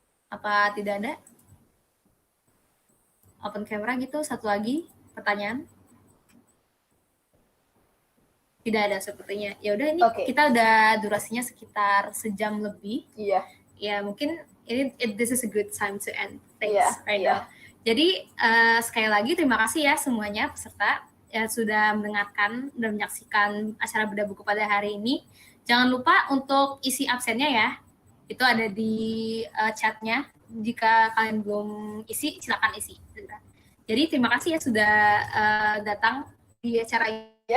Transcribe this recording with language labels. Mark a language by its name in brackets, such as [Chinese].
[Indonesian] Apa tidak ada? Open camera gitu, satu lagi pertanyaan. Tidak ada sepertinya. Ya udah, ini kita udah durasinya sekitar sejam lebih. Iya. Ya mungkin [English] this is a good time to end things right now. [Indonesian] Jadi sekali lagi terima kasih ya semuanya peserta yang sudah mendengarkan dan menyaksikan acara Bedah Buku pada hari ini. Jangan lupa untuk isi absennya ya. Itu ada di chatnya. Jika kalian belum isi, silakan isi. Jadi terima kasih ya sudah datang di acara ini.